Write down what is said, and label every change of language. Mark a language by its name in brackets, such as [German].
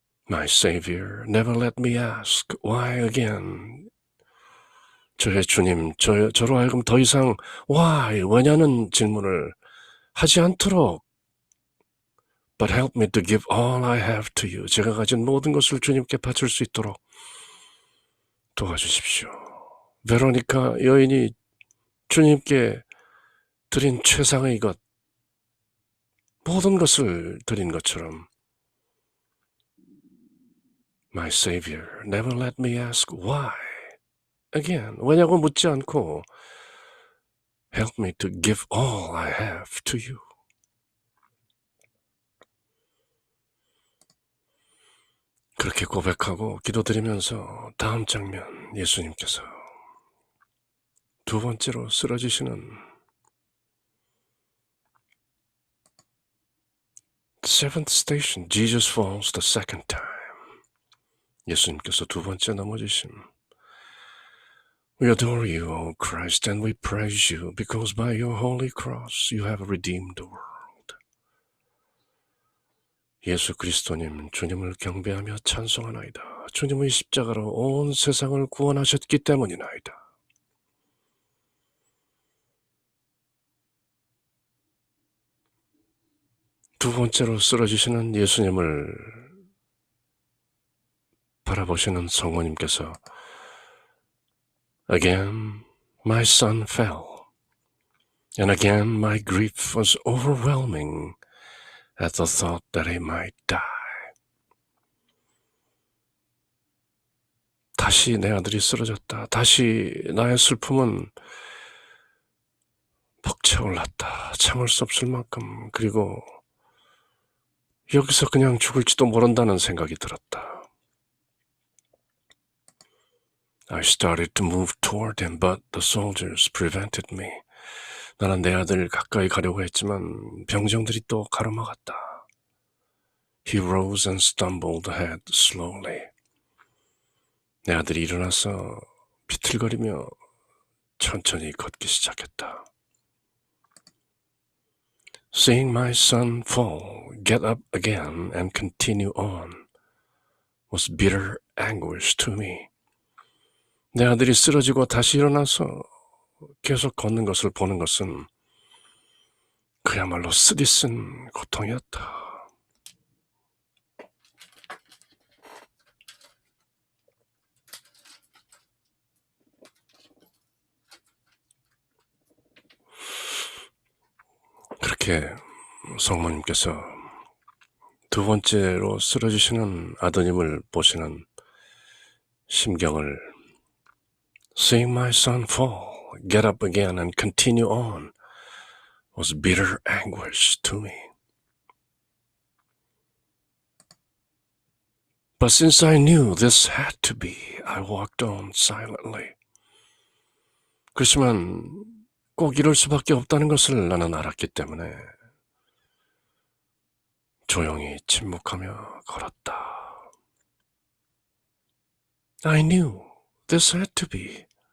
[English] My Savior never let me ask why again. [Korean] 저의 주님, 저로 하여금 더 이상 why, 왜냐는 질문을 하지 않도록 [English] But help me to give all I have to you. [Korean] 제가 가진 모든 것을 주님께 바칠 수 있도록 도와주십시오. 베로니카 여인이 주님께 드린 최상의 것, 모든 것을 드린 것처럼 [English] My Savior never let me ask why. Again, [Korean] 왜냐고 묻지 않고 [English] Help me to give all I have to you. [Korean] 그렇게 고백하고 기도드리면서 다음 장면, 예수님께서 두 번째로 쓰러지시는 [English] Seventh station, Jesus falls the second time. [Korean] 예수님께서 두 번째 넘어지심. [English] We adore you, O Christ, and we praise you, because by your holy cross you have redeemed the world. [Korean] 예수 그리스도님, 주님을 경배하며 찬송하나이다. 주님의 십자가로 온 세상을 구원하셨기 때문이나이다. 두 번째로 쓰러지시는 예수님을 바라보시는 성모님께서 [English] Again, my son fell, and again my grief was overwhelming at the thought that he might die. [Korean] 다시 내 아들이 쓰러졌다. 다시 나의 슬픔은 벅차올랐다. 참을 수 없을 만큼. 그리고 여기서 그냥 죽을지도 모른다는 생각이 들었다. [English] I started to move toward him, but the soldiers prevented me. [Korean] 나는 내 아들 가까이 가려고 했지만 병정들이 또 가로막았다. [English] He rose and stumbled ahead slowly. [Korean] 내 아들이 일어나서 비틀거리며 천천히 걷기 시작했다. [English] Seeing my son fall, get up again and continue on was bitter anguish to me. [Korean] 내 아들이 쓰러지고 다시 일어나서 계속 걷는 것을 보는 것은 그야말로 쓰디쓴 고통이었다. 그렇게 성모님께서 두 번째로 쓰러지시는 아드님을 보시는 심경을 [English] Seeing my son fall, get up again and continue on was bitter anguish to me. But since I knew this had to be, I walked on silently. [Korean] 그렇지만 꼭 이럴 수밖에 없다는 것을 나는 알았기 때문에 조용히 침묵하며 걸었다. [English] I knew this had to be.